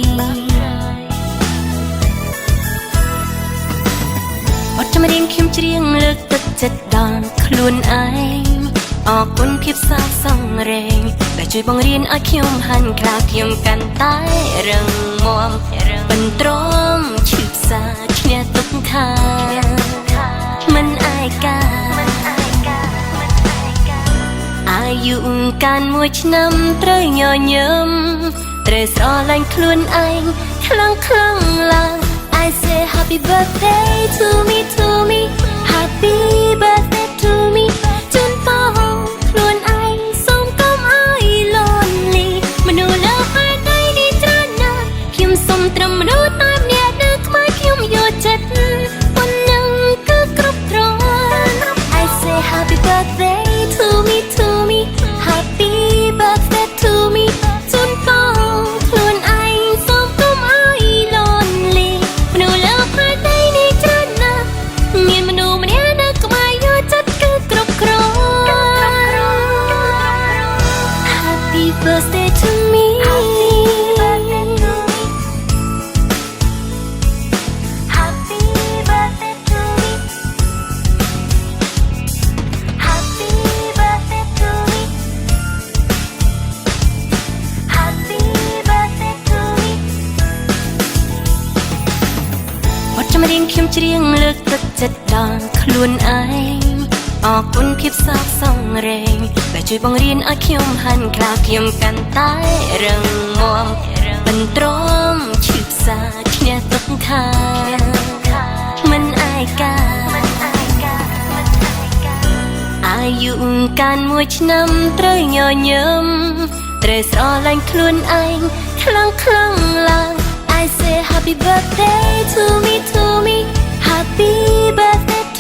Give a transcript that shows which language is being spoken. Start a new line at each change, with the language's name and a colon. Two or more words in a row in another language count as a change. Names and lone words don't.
Khmer: បទចម្រៀងខ្ញុំច្រៀងលើកទឹកចិត្តដល់ខ្លួនឯងអរគុណភាពសាសង្រេងដែលជួយបង្រៀនឲ្យខ្ញុំហាន់ខ្លាខ្ញុំកាន់តែរឹងមាំមិនទ្រាំឈឺផ្សាឈ្នះទុក្ខថាមិនអាយកា អាយុកាន់មួយឆ្នាំត្រូវញញឹមត្រូវស្រឡាញ់ខ្លួនឯងខ្លាំងឡើង
English: I say happy birthday to me happy birthday to me
Khmer: ជូនពរខ្លួនឯងសូមកុំឲ្យ lonely មនុស្សលើផែនដីនេះច្រើន ណាស់ខ្ញុំសូមត្រឹមមនុស្សតែម្នាក់នៅក្បែរខ្ញុំយកចិត្តប៉ុណ្ណឹងគឺគ្រប់គ្រាន់
English: I say happy birthday to me happy birthday to me
Khmer: ជូនពរខ្លួនឯងសូមកុំឲ្យ lonely មនុស្សលើផែនដីនេះច្រើនណាស់មានមនុស្សម្នាក់នៅក្បែរយកចិត្តគឺគ្រប់គ្រាន់
English: Happy birthday to me Happy birthday to me Happy birthday to me Happy birthday to me
Khmer: បទចម្រៀងខ្ញុំច្រៀងលើកទឹកចិត្តដល់ខ្លួនឯងអរគុណភាពសាសង្រេងដែលជួយបង្រៀនឲ្យខ្ញុំហាន់ខ្លាខ្ញុំកាន់តែរឹងមាំមិនទ្រាំឈឺផ្សាឈ្នះទុក្ខថាមិនអាយកា អាយុកាន់មួយឆ្នាំត្រូវញញឹមត្រូវស្រឡាញ់ខ្លួនឯងខ្លាំងឡើង
English: I say happy birthday to me happy birthday